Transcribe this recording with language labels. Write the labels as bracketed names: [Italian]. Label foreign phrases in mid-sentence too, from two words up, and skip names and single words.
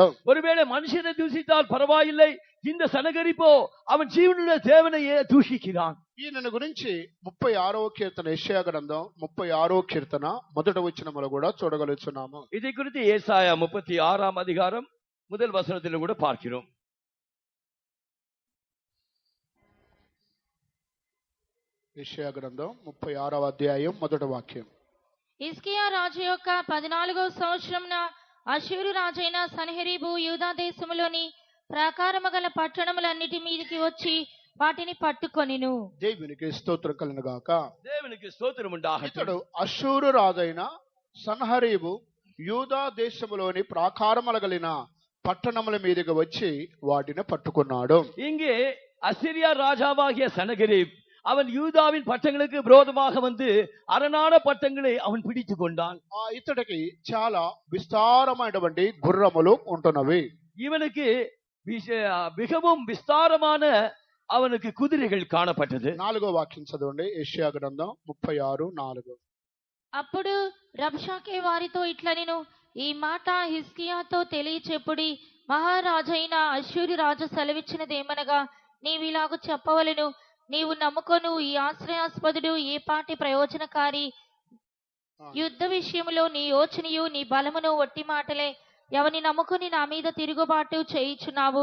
[Tamil] ஒருவேளை மனுஷனை தூஷித்தால் பரவாயில்லை, இந்த சனகரிப்போ அவன் ஜீவனுள்ள தேவனையே தூஷிக்கிறான். [Telugu] ఈయనను గురించి 36వ కీర్తన, యెషయా గ్రంథం 36వ కీర్తన మొదటి వచనములో కూడా చూడగలుగుతున్నాము. [Tamil] இதை குறித்து ஏசாயா 36ஆம் அதிகாரம் முதல் வசனத்தில் கூட பார்க்கிறோம். [Telugu] యెషయా గ్రంథం 36వ అధ్యాయం మొదటి వాక్యం. హిజ్కియా రాజు యొక్క 14వ సంవత్సరమున అష్షూరు రాజైన సన్హెరీబు యూదా దేశములోని ప్రాకారము గల పట్టణములన్నిటి మీదికి వచ్చి వాటిని పట్టుకొనిను. దేవునికి స్తోత్రం కలుగుగాక. [Tamil] தேவனுக்கு ஸ்தோத்திரம் உண்டாகட்டும். [Telugu] ఇతడు అష్షూరు రాజైన సన్హెరీబు యూదా దేశములోని ప్రాకారముల కలిగిన పట్టణముల మీదకి వచ్చి వాటిని పట్టుకున్నాడు. [Tamil] இங்கே அசிரியா ராஜாவாகிய சனகரிப் அவன் யூதாவின் பட்டங்களுக்கு விரோதமாக வந்து அரணான பட்டங்களை அவன் பிடித்து கொண்டான். [Telugu] ఇతడికి చాలా విస్తారమైనటువంటి గుర్రములు ఉంటున్నవి. [Tamil] இவனுக்கு மிகவும் விஸ்தாரமான அவனுக்கு குதிரைகள் காணப்பட்டது. [Telugu] 4వ వాక్యం చదవండి. యెషయా గ్రంథం 36:4. అప్పుడు రబ్షాకే వారితో ఇట్లనెను, ఈ మాట హిజ్కియాతో తెలియచెప్పుడి, మహారాజైన అష్షూరు రాజు సెలవిచ్చినదేమనగా, నీవిలాగు చెప్పవలెను, నీవు నమ్ముకొను ఈ ఆశ్రయాస్పదుడు ఏ పాటి ప్రయోజనకారి, యుద్ధ విషయములో నీ యోచనయు నీ బలమును ఒట్టి మాటలే, ఎవని నమ్ముకొని నా మీద తిరుగుబాటు చేయుచున్నావు.